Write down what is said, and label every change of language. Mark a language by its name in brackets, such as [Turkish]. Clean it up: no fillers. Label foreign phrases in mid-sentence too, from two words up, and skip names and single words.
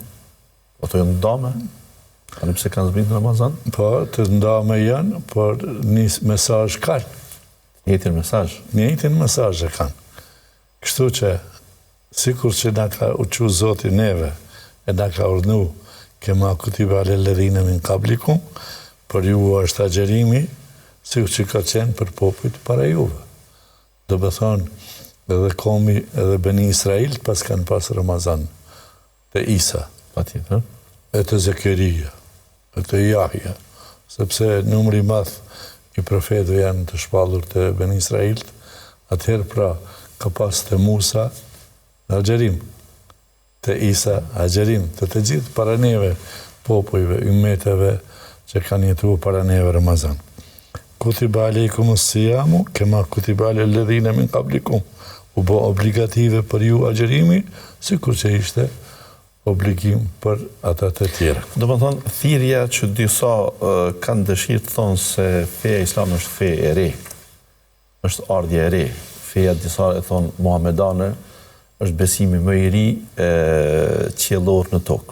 [Albanian] Ato janë ndame? Kanë pse kanë zbritur në Ramazan? Po, të ndame janë, por një mesazh kanë. Njëjtin mesazh? Njëjtin mesazh e kanë. Kështu që, sikur që na ka uqu Zoti neve, e na ka urdhënu, [Arabic] كما كتب على الذين من قبلكم, [Albanian] për ju është agjerimi, sikur që ka qenë për popujt para juve. Do me thonë, edhe komi, edhe Beni Israil, pas kanë pas Ramazan, të Isa, Patjetër. e të Zekeria, e të Jahja, sepse numri madh i profetëve janë të shpallur të Beni Israil, atëherë pra ka pas të Musa agjerim, të Isa agjerim, të gjithë para neve popujve, ummeteve që kanë jetuar para neve Ramazan. [Arabic] كتب عليكم الصيام كما كتب على الذين من قبلكم. [Albanian] U bë obligative për ju agjërimi, sikur që ishte obligim për ata të tjera. Do më thonë, thirrja që disa kanë dëshirë të thonë se feja islam është fe e re, është ardhje e re. Feja disa e thonë muhamedane është besimi më i ri qiellor në tokë.